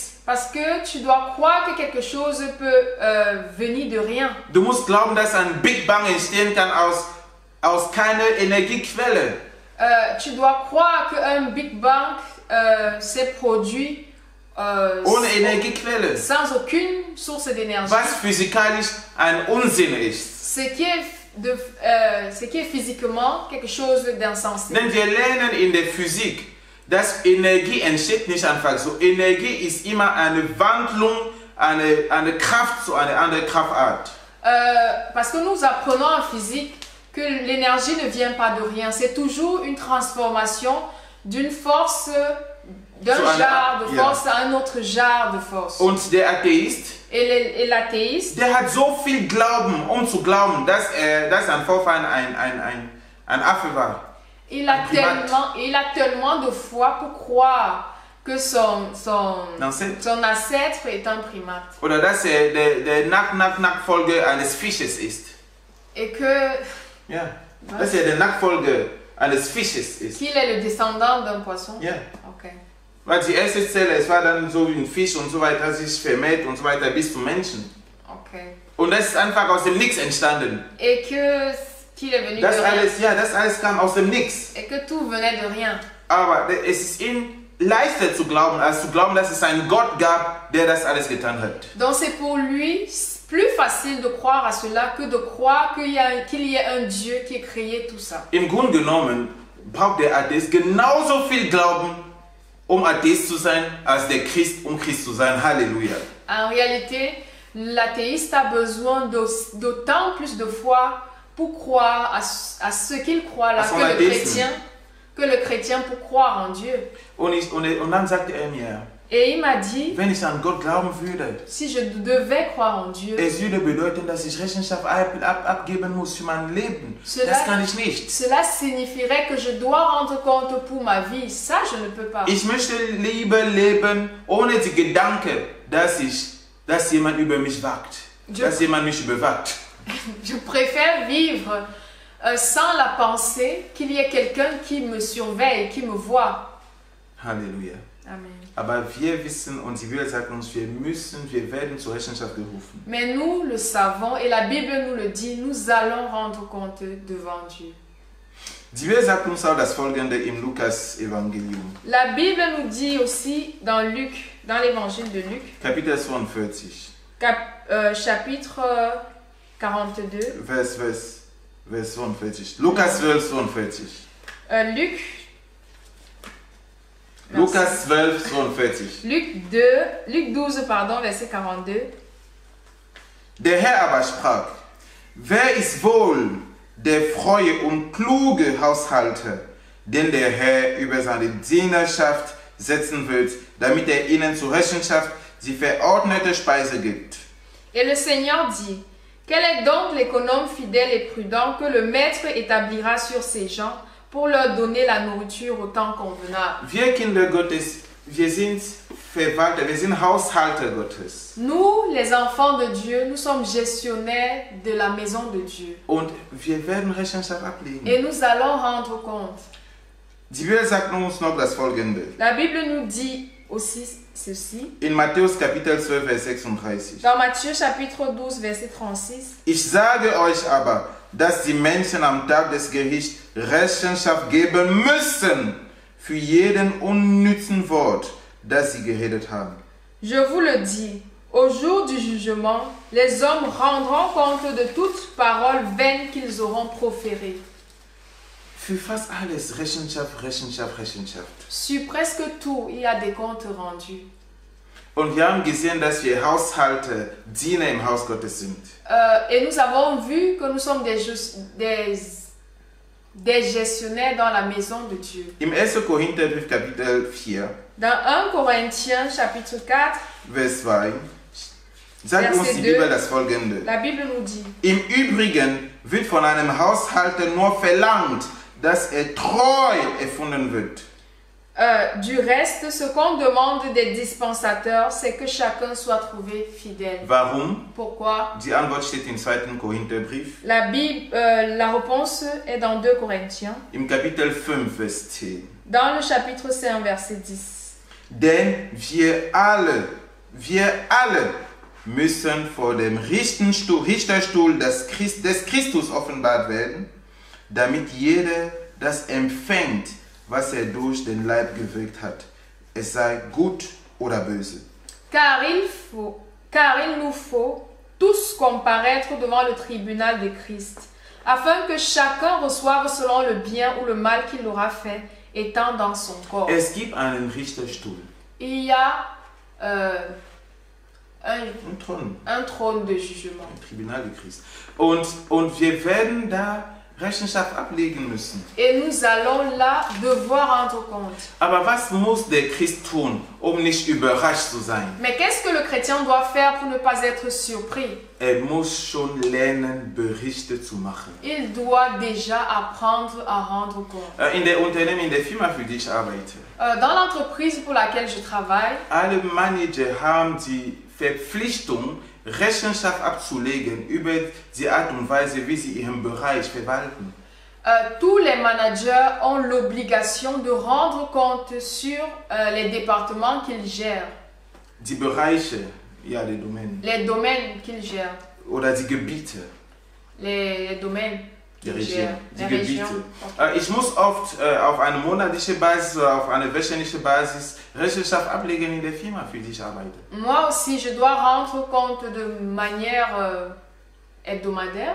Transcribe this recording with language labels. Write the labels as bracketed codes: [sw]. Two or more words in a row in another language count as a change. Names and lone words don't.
[fr] Parce que tu dois croire que quelque chose peut venir de rien. [de] Du musst glauben, dass ein Big Bang entstehen kann aus keiner Energiequelle. [fr] Tu dois croire qu'un Big Bang s'est produit [de] Ohne Energiequelle. [fr] sans aucune source d'énergie. [de] Was physikalisch ein Unsinn ist. [fr] Ce qui est physiquement quelque chose d'insensé. [de] Denn wir lernen in der Physik, dass Energie entsteht nicht einfach so. Energie ist immer eine Wandlung, eine Kraft zu einer anderen Kraftart. [fr] Parce que nous apprenons en physique que l'énergie ne vient pas de rien. C'est toujours une transformation d'une force, d'un genre de force à un autre genre de force. [de] Und der Atheist, [fr] Et l'athéiste, [de] der hat so viel Glauben, um zu glauben, dass ein Vorfahren ein Affe war. [fr] il a tellement de foi pour croire que son ancêtre est un primate. [de] Oder dass er der Nachfolger eines Fisches ist. [fr] Et que [de] Ja, dass er der Nachfolger eines Fisches ist. [fr] qu'il est le descendant d'un poisson. [de] Ja. Okay. Weil die erste Zelle, es war dann so wie ein Fisch und so weiter, sich vermehrt und so weiter bis zum Menschen. Okay. Und das ist einfach aus dem Nichts entstanden. [fr] Et qu'il est venu [de] Das [fr] de rien. [de] alles, ja, das alles kam aus dem Nichts. [fr] Et que tout venait de rien. [de] Aber es ist ihm leichter zu glauben, als zu glauben, dass es einen Gott gab, der das alles getan hat. [fr] Donc c'est pour lui plus facile de croire à cela que de croire qu'il y ait un Dieu qui ait créé tout ça. [de] Im Grunde genommen braucht der Atheist genauso viel Glauben, um Atheist zu sein, als der Christ, um Christ zu sein. Halleluja. [fr] En réalité, l'athéiste a besoin d'autant plus de foi pour croire à ce qu'il croit là que le chrétien pour croire en Dieu. [de] Und dann sagte er mir, [fr] Et il m'a dit, [de] wenn ich an Gott glauben würde, [fr] si je devais croire en Dieu, [de] es würde bedeuten, dass ich Rechenschaft abgeben muss für mein Leben. Das kann ich nicht. [fr] Cela signifierait que je dois rendre compte pour ma vie. Ça, je ne peux pas. [de] Ich möchte lieber leben ohne die Gedanke, dass jemand über mich wacht. Dass jemand mich überwacht. [fr] Je préfère vivre sans la pensée qu'il y ait quelqu'un qui me surveille, qui me voit. Halleluja. Amen. [de] Aber wir wissen, und die Bibel sagt uns, wir werden zur Rechenschaft gerufen. [fr] Mais nous le savons, et la Bible nous le dit, nous allons rendre compte devant Dieu. [de] Die Bibel sagt uns auch das Folgende im Lukas-Evangelium. [fr] La Bible nous dit aussi dans Luc, dans l'évangile de Luc, [de] Kapitel 42. [fr] Chapitre 42. [de] Vers 42. Lukas 12, 42. [fr] Luc. [de] Lukas 12, 42. [fr] Luc 12, pardon, verset 42. [de] Der Herr aber sprach, wer ist wohl der treue und kluge Haushalter, den der Herr über seine Dienerschaft setzen wird, damit er ihnen zur Rechenschaft die verordnete Speise gibt. [fr] Et le Seigneur dit, quel est donc l'économe fidèle et prudent que le maître établira sur ses gens pour leur donner la nourriture au temps convenable? [de] Wir Kinder Gottes, wir sind Verwalter, wir sind Haushalter Gottes. [fr] Nous, les enfants de Dieu, nous sommes gestionnaires de la maison de Dieu. [de] Und wir werden Rechenschaft ablegen. [fr] Et nous allons rendre compte. [de] Die Bibel sagt uns noch das Folgende. [fr] La Bible nous dit aussi ceci. [de] In Matthäus Kapitel 12, Vers 36. [fr] Dans Matthieu chapitre 12, verset 36. [de] Ich sage euch aber, dass die Menschen am Tag des Gerichts Rechenschaft geben müssen für jeden unnützen Wort, das sie geredet haben. [fr] Je vous le dis, au jour du jugement, les hommes rendront compte de toute parole vaine qu'ils auront proférée. [de] Für fast alles Rechenschaft, Rechenschaft, Rechenschaft. [fr] Sur presque tout, il y a des comptes rendus. [de] Und wir haben gesehen, dass wir Haushalter, Diener im Haus Gottes sind. [fr] Et nous avons vu que nous sommes des gestionnaires dans la maison de Dieu. [de] Im 1. Korintherbrief Kapitel 4, [fr] Dans 1 Corinthiens chapitre 4, [de] Vers 2, sagt uns die 2, Bibel das Folgende. [fr] la Bible nous dit, [de] Im Übrigen wird von einem Haushalter nur verlangt, dass er treu erfunden wird. [fr] du reste, ce qu'on demande des dispensateurs, c'est que chacun soit trouvé fidèle. [de] Warum? [fr] Pourquoi? [de] Die Antwort steht im 2. Korintherbrief, [fr] La réponse est dans 2 Corinthiens, [de] im Kapitel 5, Vers 10. [fr] dans le chapitre 5, verset 10. [de] Denn wir alle müssen vor dem Richterstuhl des Christus offenbart werden, damit jeder das empfängt, was er durch den Leib gewirkt hat, es sei gut oder böse. [fr] Car il nous faut tous comparaître devant le tribunal de Christ, afin que chacun reçoive selon le bien ou le mal qu'il aura fait, étant dans son corps. [de] Es gibt einen Richterstuhl. [fr] Il y a Un trône de jugement. [de] Ein [fr] Tribunal de Christ. [de] Und wir werden da Rechenschaft ablegen müssen. [fr] Et nous allons là devoir rendre compte. [de] Aber was muss der Christ tun, nicht überrascht zu sein? [fr] Mais qu'est-ce que le chrétien doit faire pour ne pas être surpris? [de] Er muss schon lernen, Berichte zu machen. [fr] Il doit déjà apprendre à rendre compte. [de] In der Unternehmen, in der Firma, für die ich arbeite, [fr] Dans l'entreprise pour laquelle je travaille, [de] alle Manager haben die Verpflichtung, Rechenschaft abzulegen über die Art und Weise, wie sie ihren Bereich verwalten. [fr] Tous les managers ont l'obligation de rendre compte sur les départements qu'ils gèrent. [de] Die Bereiche, ja, die Domänen. [fr] Les domaines qu'ils gèrent. Oder die Gebiete. Les domaines [de] Die [fr] qu'ils [de] Region, [fr] gèrent. [de] die [fr] Les [de] Gebiete. [fr] régions. Okay. [de] Ich muss oft auf eine monatliche Basis oder auf eine wöchentliche Basis Rechenschaft ablegen in der Firma, für die ich arbeite. [fr] Moi aussi, je dois rendre compte de manière hebdomadaire